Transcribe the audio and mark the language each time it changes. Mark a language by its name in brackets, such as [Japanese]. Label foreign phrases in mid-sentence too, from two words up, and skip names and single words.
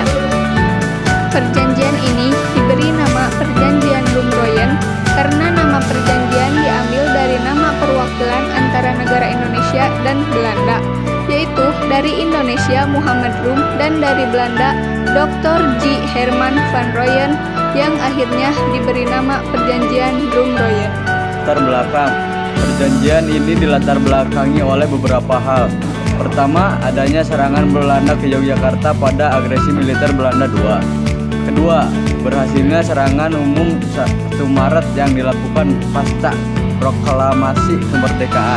[Indonesian] Perjanjian ini diberi nama Perjanjian Rumroyen karena nama perjanjian diambil dari nama perwakilan antara negara Indonesia dan Belanda, yaitu dari Indonesia Muhammad Rum dan dari Belanda Dr. J. Herman van Rooyen yang akhirnya diberi nama Perjanjian Rumroyen. Latar belakang. Perjanjian ini dilatar belakangi oleh beberapa hal. Pertama, adanya serangan Belanda ke Yogyakarta pada agresi militer Belanda II. Kedua, berhasilnya serangan umum 1 Maret yang dilakukan pasca proklamasi kemerdekaan.